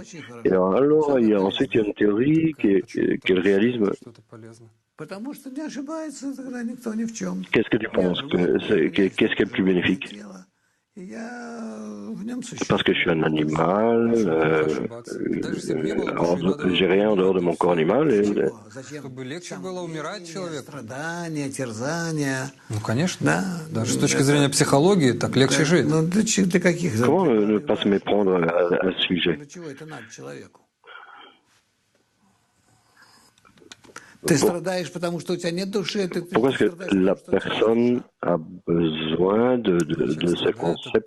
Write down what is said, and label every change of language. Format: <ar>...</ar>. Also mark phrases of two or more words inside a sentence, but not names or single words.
<fr>Et alors, ensuite, il y a une théorie qui est le réalisme. Qu'est-ce que tu penses? Qu'est-ce qui est le plus bénéfique? Parce que je suis un animal, j'ai rien en dehors de mon corps animal.</fr> <ru>Ну, конечно. Даже с точки зрения психологии так легче жить.</ru> <fr>Comment ne pas se méprendre à ce sujet? Pourquoi est-ce que la personne a besoin de ce concept?</fr>